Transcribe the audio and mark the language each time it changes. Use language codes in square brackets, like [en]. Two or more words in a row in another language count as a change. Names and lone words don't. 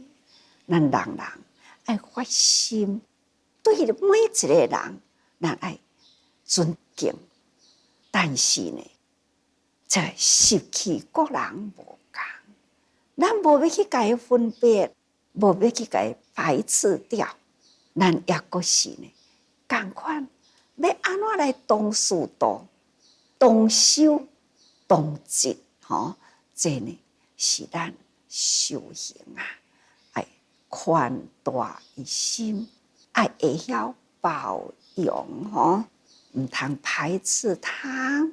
[nan] 咱人人爱发心，对每一个人，咱爱尊敬，但是呢，这习气各人无同，咱无要去甲伊分别，无要去甲伊排斥掉，咱也阁是呢，共款要安怎来同事度、同修、同志，这呢是咱修行啊，爱宽大的心，爱会晓包容，毋通排斥他。